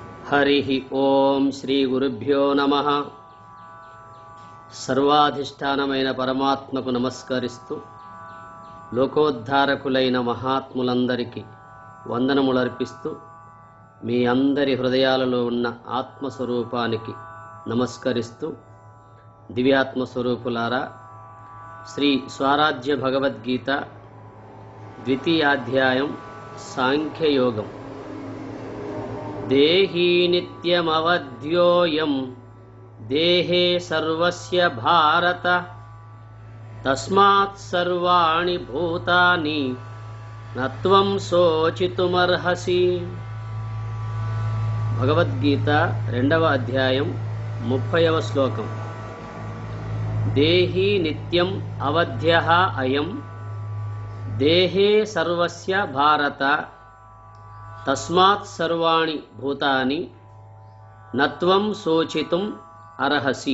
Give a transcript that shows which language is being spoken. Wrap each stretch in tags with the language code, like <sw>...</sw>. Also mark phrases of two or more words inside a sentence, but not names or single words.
<sa>हरिः ओं श्री गुरुभ्यो नमः।</sa> <te>सर्वाधिष्ठानమైన పరమాత్మకు నమస్కరిస్తూ లోకోద్ధారకులైన మహాత్ములందరికీ వందనములర్పిస్తూ మీ అందరి హృదయాలలో ఉన్న ఆత్మస్వరూపానికి నమస్కరిస్తూ దివ్యాత్మస్వరూపులారా, శ్రీ స్వరాజ్య భగవద్గీత ద్వితీయాధ్యాయం సాంఖ్యయోగం.</te> <sa>దేహీ నిత్యమవధ్యోయం దేహే సర్వస్య భారత తస్మాత్ సర్వాణి భూతాని నత్వం శోచితుమర్హసి.</sa> <te>భగవద్గీత 2వ అధ్యాయం 30వ శ్లోకం.</te> <sa>దేహీ నిత్యం అవధ్యః అయం దేహే సర్వస్య భారత తస్మాత్ సర్వాణి భూతాని నత్వం శోచితుం అర్హసి.</sa>